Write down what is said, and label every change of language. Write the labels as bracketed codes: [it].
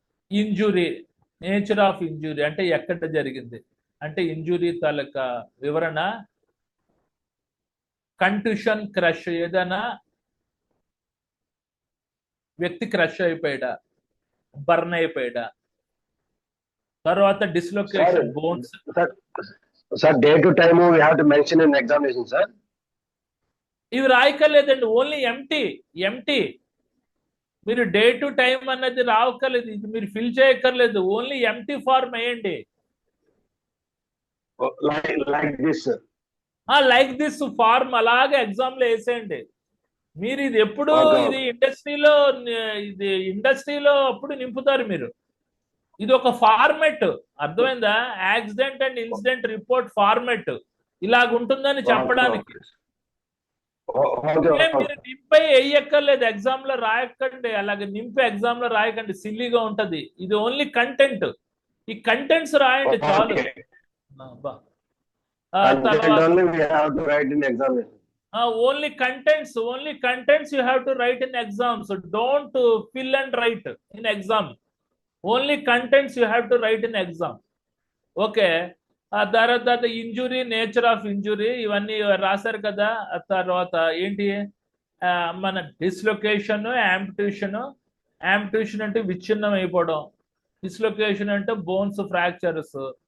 [te] Injury, nature of injury అంటే ఎక్కడ జరిగింది, అంటే ఇంజురీ తాలూకా వివరణ. కంట్యూషన్, క్రష్, ఏదైనా వ్యక్తి క్రష్ అయిపోయాడా, బర్న్ అయిపోయాడా. తర్వాత dislocation, bones. [en] Sir, day to time we have to mention in examination, sir. [te] ఇవి రాయక్కర్లేదండి, ఓన్లీ ఎంటీ. మీరు డే టు టైం అన్నది రావక్కర్లేదు, ఇది మీరు ఫిల్ చేయక్కర్లేదు, ఓన్లీ ఎంటీ ఫార్మ్ వేయండి. [en] Like this, sir. [te] Like this form అలాగే ఎగ్జామ్ లో వేసేయండి. మీరు ఇది ఎప్పుడు ఇది ఇండస్ట్రీలో అప్పుడు నింపుతారు మీరు. ఇది ఒక ఫార్మెట్, అర్థమైందా? Accident and incident report format ఇలాగ ఉంటుందని చెప్పడానికి. [en] Okay, [te] మీరు నింపై వేయక్కర్లేదు, ఎగ్జామ్ లో రాయకండి, అలాగే నింపి ఎగ్జామ్ లో రాయకండి, సిల్లీగా ఉంటది. ఇది ఓన్లీ కంటెంట్, ఈ కంటెంట్స్ రాయండి చాలు. [en] okay. బా. Content [te] తర్వాత [en] only we have to write in examination. only contents you have to write in exams. Don't fill and write in exam. Only contents you have to write in exam. Okay. [te] ఆ తర్వాత injury, nature of injury ఇవన్నీ రాశారు కదా. ఆ తర్వాత ఏంటి, మన dislocation, యాంప్యూటేషన్ అంటే విచ్ఛిన్నం అయిపోవడం, డిస్లొకేషన్ అంటే బోన్స్ ఫ్రాక్చర్స్.